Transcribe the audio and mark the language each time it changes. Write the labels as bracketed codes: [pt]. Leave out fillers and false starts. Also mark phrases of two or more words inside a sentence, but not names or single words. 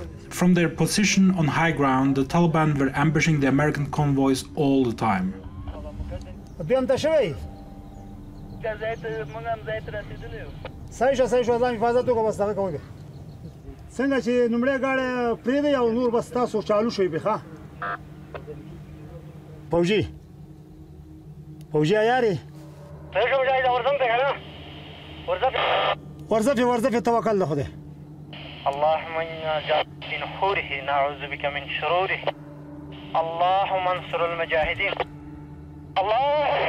[en] From their position on high ground, the Taliban were ambushing the American convoys all the time. [ps] صحیح شو ځان حفاظت وکړه بس دغه کوئ څنګه چې نومړی ګاډی پرېږدئ او نور بس تاسو چالو شئ بې ښه فوجي عیار یې ورځه پې توکل د خدای [ar] اللهم إنا جعلنا في نحوره نعوذ بك من شروره اللهم انصر المجاهدين الله